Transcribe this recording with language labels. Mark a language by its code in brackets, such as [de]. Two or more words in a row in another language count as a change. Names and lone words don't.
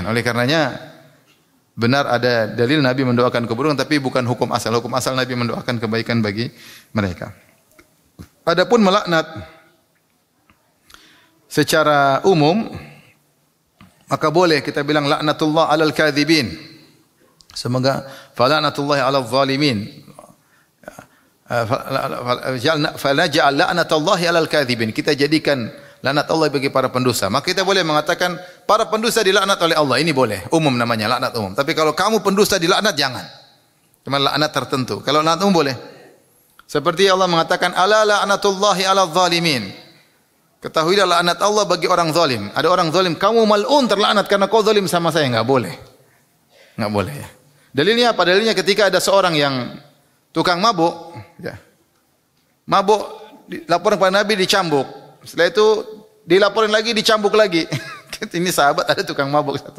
[id] Oleh karenanya benar ada dalil Nabi mendoakan keburukan, tapi bukan hukum asal. Hukum asal Nabi mendoakan kebaikan bagi mereka. Adapun melaknat secara umum, maka boleh kita bilang [ar] لعنة الله على الكاذبين. Semoga فلعنة الله على الظالمين. فنجعل لعنة الله على الكاذبين. [id] Kita jadikan laknat Allah bagi para pendusta. Maka kita boleh mengatakan para pendusta dilaknat oleh Allah. Ini boleh. Umum namanya, laknat umum. Tapi kalau kamu pendusta dilaknat jangan. Cuma laknat tertentu. Kalau laknat umum boleh. Seperti Allah mengatakan [ar] ألا لعنة الله على الظالمين. [id] Ketahuilah laknat Allah bagi orang zalim. Ada orang zalim, kamu mal'un, terlaknat karena kau zalim sama saya. Enggak boleh. Enggak boleh ya. Dalilnya apa? Dalilnya ketika ada seorang yang tukang mabuk, ya. Mabuk, laporan kepada Nabi, dicambuk. Setelah itu dilaporin lagi, dicambuk lagi. Ini sahabat ada tukang mabuk satu.